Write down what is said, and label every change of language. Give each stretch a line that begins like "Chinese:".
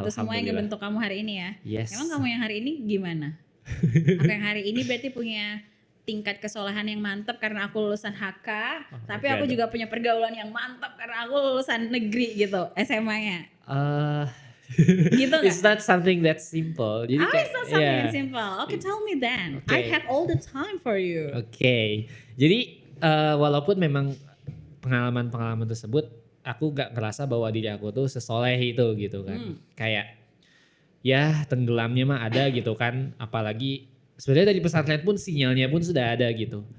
Indonesian: Itu semua yang ngebentuk kamu hari ini ya?
English: Yes.
Indonesian: Emang kamu yang hari ini gimana? Aku yang hari ini berarti punya tingkat kesolahan yang mantap karena aku lulusan HK. Tapi aku juga punya pergaulan yang mantap karena aku lulusan negeri gitu, SMA-nya. Gitu gak?
English: It's not something that's simple.
Indonesian: Jadi
English: it's not something that's simple. Okay, tell me then. I have all the time for you.
Indonesian: Oke. Jadi walaupun memang pengalaman-pengalaman tersebut aku gak ngerasa bahwa diri aku tuh sesoleh itu gitu kan. Kayak ya tenggelamnya mah ada gitu kan. Apalagi sebenarnya dari pesantren pun sinyalnya pun sudah ada gitu.